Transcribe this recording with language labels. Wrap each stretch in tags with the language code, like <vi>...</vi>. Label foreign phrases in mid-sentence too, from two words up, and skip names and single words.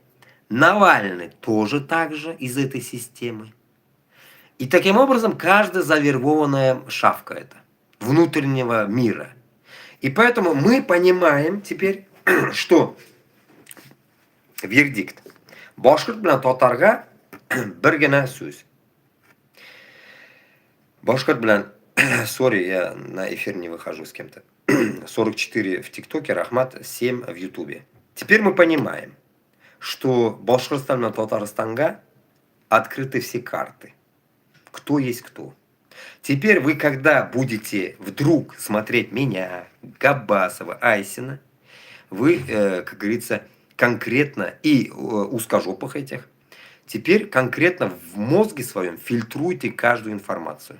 <ru>Навальный тоже так же из этой системы. И таким образом каждая завербованная шавка это. Внутреннего мира. И поэтому мы понимаем теперь, что вердикт.</ru> <tt>Башкирт белән татарга бер генә сүз. Башкирт белән,</tt> <ru>сори, я на эфир не выхожу с кем-то. 44 в ТикТоке, Рахмат, 7 в Ютубе. Теперь мы понимаем, что Башкортостан и Татарстанга открыты все карты. Кто есть кто. Теперь вы, когда будете вдруг смотреть меня, Габбасова, Айсина, вы, как говорится, конкретно и узкожопых этих, теперь конкретно в мозге своем фильтруйте каждую информацию.</ru>